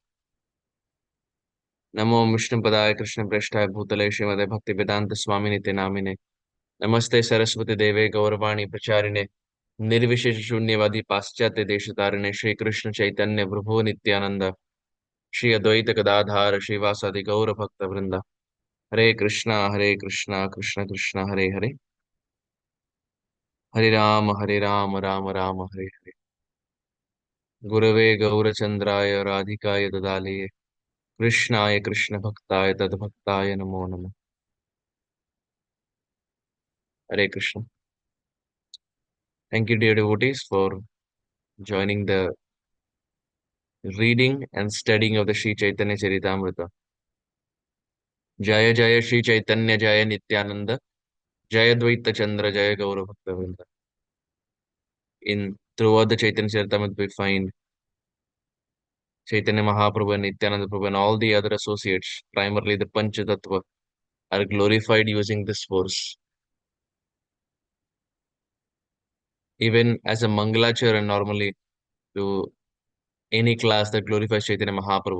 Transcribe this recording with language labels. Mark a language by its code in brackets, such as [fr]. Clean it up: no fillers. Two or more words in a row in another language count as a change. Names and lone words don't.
[sa] नमो विष्णुपदाय कृष्ण प्रेष्ठाय भूतले श्रीमते भक्ति वेदांत स्वामी नित्य नामिने नमस्ते सरस्वती देवे गौरवाणी प्रचारिणे निर्विशेष शून्यवादी पाश्चात्य देशतारिणे श्री कृष्ण चैतन्य प्रभु नित्यानंद श्री अद्वैत गदाधार श्रीवासादि गौर भक्त वृंदा हरे कृष्णा कृष्ण कृष्ण हरे हरे हरे राम राम राम हरे हरे गुरवे गौरचंद्राय राधिकाय ददालये कृष्णाय कृष्ण भक्ताय तद्भक्ताय नमो नमः हरे कृष्ण [en] thank you dear devotees for joining the reading and studying of the Sri Chaitanya Charitamrita. [sa] जय जय श्री चैतन्य जय नित्यानन्द जय द्वैत चन्द्र जय गौर भक्त वृन्द. [en] In throughout the Chaitanya Charitamrita we find Chaitanya Mahaprabhu and Nityananda Prabhu and all the other associates, primarily the Panchatattva, are glorified using this verse. Even as a Mangalacharan normally to any class that glorifies Chaitanya Mahaprabhu.